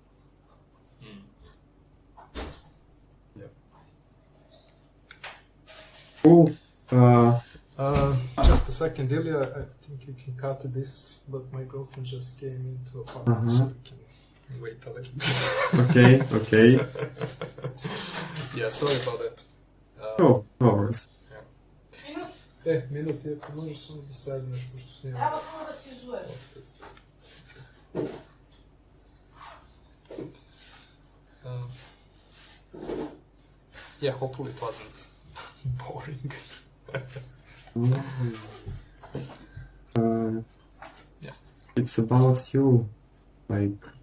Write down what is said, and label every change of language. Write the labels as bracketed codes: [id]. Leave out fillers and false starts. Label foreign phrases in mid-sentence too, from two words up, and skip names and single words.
[en] Cool. Just a second, Ilya. I think you can cut this, but my girlfriend just came into apartment, so we can wait a little bit. Okay. Yeah, sorry about that. No worries. [sr] Minut, ako možeš samo da sedneš, pošto snimam. Evo samo da si izuješ. [en] Yeah, hopefully it wasn't boring. Yeah. It's about you, like.